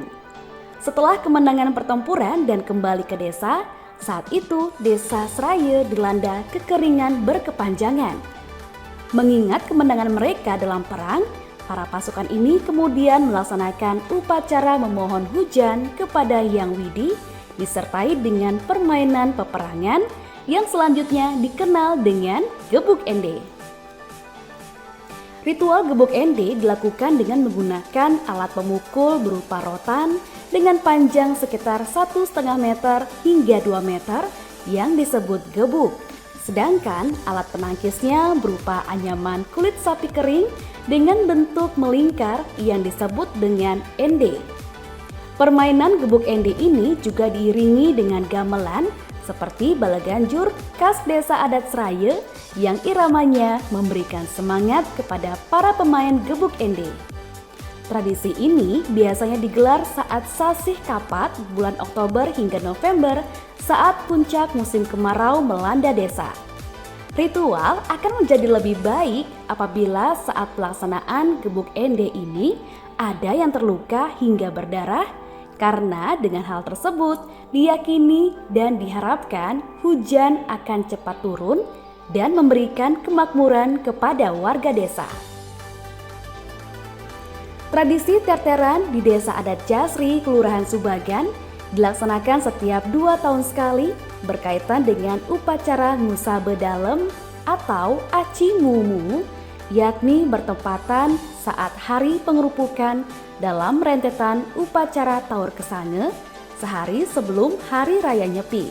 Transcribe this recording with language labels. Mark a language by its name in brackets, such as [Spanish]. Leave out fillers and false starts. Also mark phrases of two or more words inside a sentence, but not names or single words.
[Indonesian] Setelah kemenangan pertempuran dan kembali ke desa, saat itu desa Seraya dilanda kekeringan berkepanjangan. Mengingat kemenangan mereka dalam perang, para pasukan ini kemudian melaksanakan upacara memohon hujan kepada Yang Widi disertai dengan permainan peperangan yang selanjutnya dikenal dengan gebuk ende. Ritual gebuk ende dilakukan dengan menggunakan alat pemukul berupa rotan dengan panjang sekitar 1,5 meter hingga 2 meter yang disebut gebuk. Sedangkan alat penangkisnya berupa anyaman kulit sapi kering dengan bentuk melingkar yang disebut dengan ende. Permainan gebuk ende ini juga diiringi dengan gamelan seperti balaganjur khas desa adat Seraya yang iramanya memberikan semangat kepada para pemain gebuk ende. Tradisi ini biasanya digelar saat sasih kapat bulan Oktober hingga November saat puncak musim kemarau melanda desa. Ritual akan menjadi lebih baik apabila saat pelaksanaan gebuk ende ini ada yang terluka hingga berdarah, karena dengan hal tersebut diyakini dan diharapkan hujan akan cepat turun dan memberikan kemakmuran kepada warga desa. Tradisi terteran di desa adat Jasri, Kelurahan Subagan dilaksanakan setiap 2 tahun sekali berkaitan dengan upacara Ngusa Bedalem atau Aci Mumu, yakni bertepatan saat hari pengerupukan dalam rentetan upacara Taur Kesange sehari sebelum Hari Raya Nyepi.